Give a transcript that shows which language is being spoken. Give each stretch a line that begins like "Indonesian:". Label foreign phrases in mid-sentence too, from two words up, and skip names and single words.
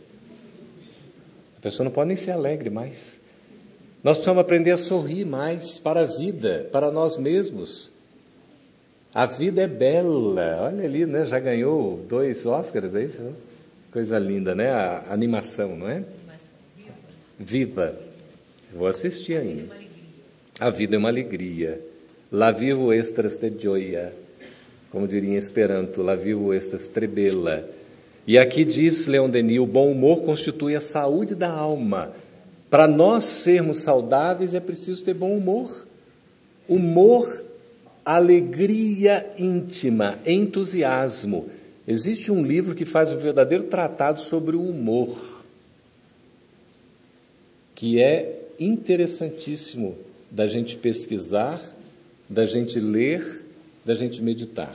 Portuguese: A pessoa não pode nem ser alegre mais. Nós precisamos aprender a sorrir mais para a vida, para nós mesmos. A vida é bela. Olha ali, né? Já ganhou 2 Oscars, é isso? Coisa linda, né? A animação, não é? Viva. Vou assistir ainda. A vida é uma alegria.
Esperanto: La vivo estas de gioia.
Portuguese: Como diria em Esperanto,
Esperanto: la vivo estas tre bella.
Portuguese: E aqui diz Leon Denis, o bom humor constitui a saúde da alma. Para nós sermos saudáveis é preciso ter bom humor. Humor, alegria íntima, entusiasmo. Existe um livro que faz um verdadeiro tratado sobre o humor, que é interessantíssimo da gente pesquisar, da gente ler, da gente meditar.